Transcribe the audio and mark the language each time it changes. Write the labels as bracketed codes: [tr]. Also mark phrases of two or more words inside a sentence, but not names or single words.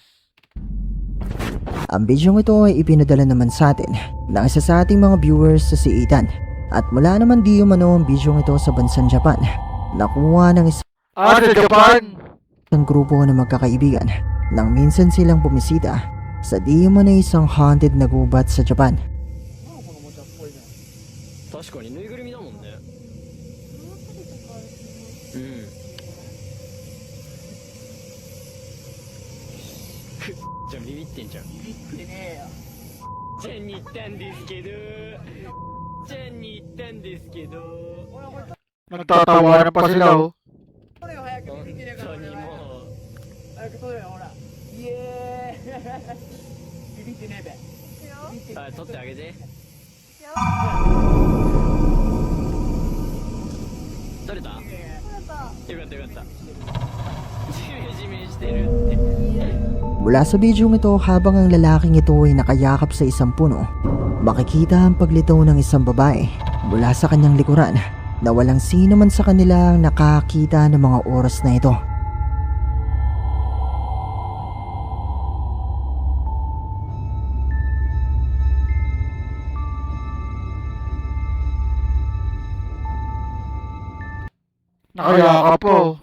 [tl] Ang bidyong ito ay ipinadala naman sa atin ng isa sa ating mga viewers sa si Ethan. At mula naman di umano ang bidyong ito sa bansang Japan. Nakuha ng Sa Japan! isang grupo ng magkakaibigan nang minsan silang bumisita sa di umano isang haunted na gubat sa Japan. [ja] 確かにぬいぐるみだもんね。うん。じゃあビビってんじゃん。ビビってねえよ。チェンに行ったんですけど。チェンに行ったんですけど。 [tl] Nagtatawanan pa sila oh. [ja] 本当にもう。早く撮れよ、ほら。イエーイ。ビビってねえべ。あ、取ってあげて。取れた？よかったよかった。ジメジメしてるって。 [tl] Mula sa bidyong ito, habang ang lalaking ito ay nakayakap sa isang puno, makikita ang paglitaw ng isang babae mula sa kanyang likuran na walang sino man sa kanila ang nakakita ng mga oras na ito. Nakayakap po.